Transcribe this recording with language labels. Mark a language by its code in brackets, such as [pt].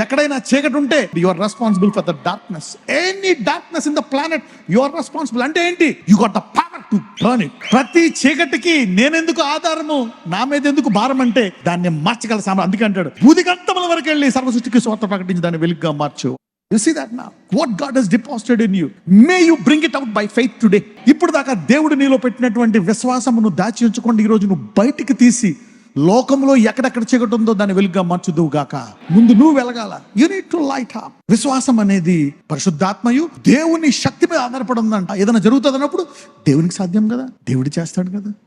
[te] ఎక్కడైనా చీకటి ఉంటే [en] You are responsible for the darkness. Any darkness in the planet you are responsible. [te] అంటే ఏంటి? [en] You got the power to turn it. [te] ప్రతి చీకటికి నేనెందుకు ఆధారము, నా మీద ఎందుకు భారం అంటే దాన్ని మార్చగల సామర్థ్యం. అందుకే అంటాడు, భూదిగంతముల వరకు వెళ్ళి సర్వసృష్టికి స్వార్థ ప్రకటించి దాన్ని వెలుగుగా మార్చు. [en] You see that now? What God has deposited in you, may you bring it out by faith today. [te] ఇప్పుడు దాకా దేవుడు నీలో పెట్టినటువంటి విశ్వాసమును దాచి ఉంచుకోండి. ఈ రోజు నువ్వు బయటికి తీసి లోకంలో ఎక్కడెక్కడ చీకటి ఉందో దాన్ని వెలుగుగా మార్చుదువు గాక. ముందు నువ్వు వెలగాల. [en] You need to light up. [te] విశ్వాసం అనేది పరిశుద్ధాత్మయు దేవుని శక్తి మీద ఆధారపడి ఉందంట. ఏదైనా జరుగుతుంది అన్నప్పుడు దేవునికి సాధ్యం కదా, దేవుడు చేస్తాడు కదా.